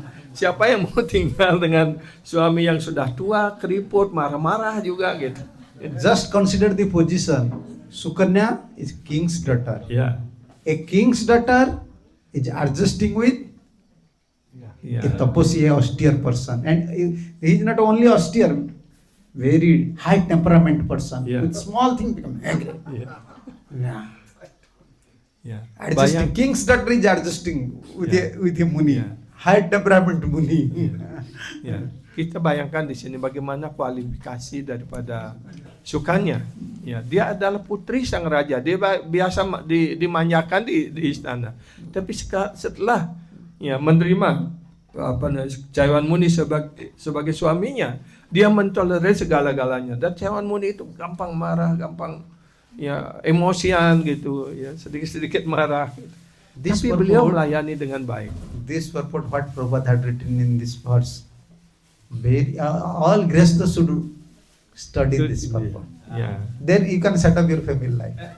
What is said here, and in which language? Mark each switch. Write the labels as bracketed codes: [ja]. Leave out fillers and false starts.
[id] Siapa yang mau tinggal dengan suami yang sudah tua, keriput, marah-marah juga gitu. [en] Just consider the position. Sukanya is king's daughter. [id] Ya. [en] A king's daughter is adjusting with [id] Ya. [en] a taposi, a austere person. And he is not only austere, very high temperament person. Yeah. With small thing become angry. [id] Ya. [en] Yeah. [id] Ya. [en] Adjusting. King's daughter is adjusting with Yeah. a muni. Yeah. High temperament muni. [id] Ya, kita bayangkan di sini bagaimana kualifikasi daripada sukanya. Ya, dia adalah putri sang raja. Dia biasa dimanjakan di istana. Tapi setelah ya menerima Chaiwan Muni sebagai suaminya, dia mentolerir segala-galanya. Dan Chaiwan Muni itu gampang marah, gampang ya emosian gitu, ya sedikit-sedikit marah. Tapi beliau melayani dengan baik. [en] This purport what Prabhupada had written in this verse. Very, all Grihasthas should study this purport. [id] Ya. [en] Then you can set up your family life.